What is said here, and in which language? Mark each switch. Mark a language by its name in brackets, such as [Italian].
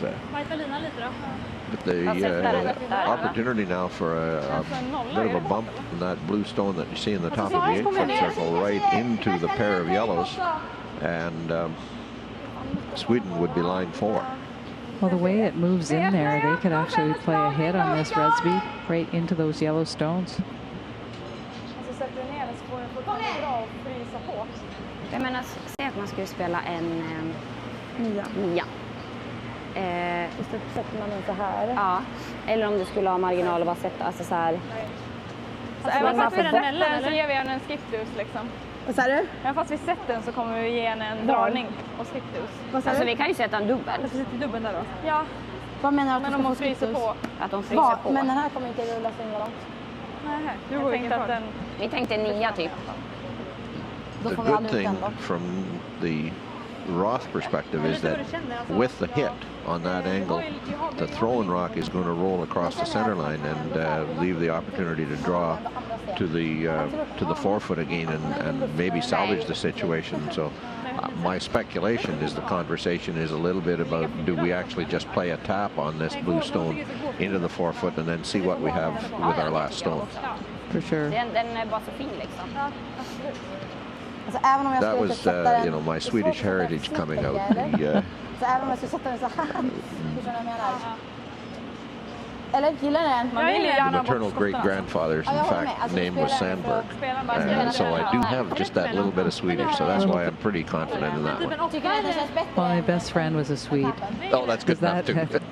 [English] But the opportunity now for a bit of a bump in that blue stone that you see in the top of the 8-foot circle right into the pair of yellows, and Sweden would be line 4. Well, the way it moves in there, they could actually play a hit on this Rösby right into those yellow stones. [Swedish] Jag menar, säg att man skulle spela en 9. Sätter man den så här? Ja, eller om du skulle ha marginal och bara sätta, alltså så här. Så även fast vi sätter den så ger vi den en skip-dus liksom. Vad sa du? Även fast vi sätter den så kommer vi ge en dragning och skip-dus. Alltså vi kan ju sätta en dubbel. Jag får sätta dubbeln där då. Ja. Vad menar du att de måste frysa på? Att de fryser på. Men den här kommer inte rulla så himla långt. Nej, vi tänkte 9 typ. [English] The good thing from the Roth perspective is that with the hit on that angle, the throwing rock is going to roll across the center line and leave the opportunity to draw to the 4-foot again and maybe salvage the situation. So my speculation is the conversation is a little bit about, do we actually just play a tap on this blue stone into the 4-foot and then see what we have with our last stone? For sure. [Swedish] Den är bara så fin liksom. [English] That was, you know, my Swedish heritage coming out. [Swedish] Så även om jag skulle sätta den så här, förstår du vad jag menar? Eller gillar den? [English] The maternal great-grandfather's, in fact, name was Sandberg. And so I do have just that little bit of Swedish, so that's why I'm pretty confident in that one. Well, my best friend was a Swede. Oh, that's good enough too.